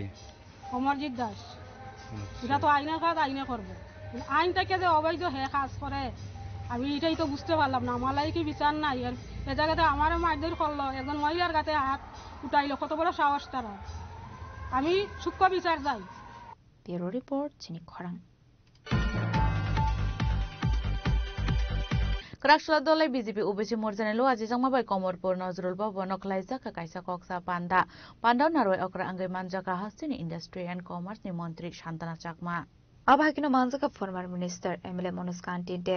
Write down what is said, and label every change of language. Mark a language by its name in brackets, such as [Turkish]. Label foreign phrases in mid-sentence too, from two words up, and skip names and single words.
[Bangla] অমরজিৎ দাস এটা তো আইনের কাজ আইনে করবো আইন থেকে যে অবৈধ হে কাজ করে আমি এটাই তো বুঝতে পারলাম না আমার কি বিচার নাই এ জায়গাতে আমার মারধর করলো একজন মহিলার গাতে হাত উঠাইলো কত বড় সাহস তারা আমি সূক্ষ্ম বিচার যাই [English] bureau report [Kok Borok] জিনি খরাং Krakshla dolai BJP OBC morjani lo aji jangmabai Komorpur Nazrul Bhavan Klaijaka kaisa koksa panda naroi okra angai manjaka hastini Industry and Commerce ni Mantri Shantana Chakma. Abhakino Manjaka [English] former minister [Kok Borok] MLA Manoj Kanti Deb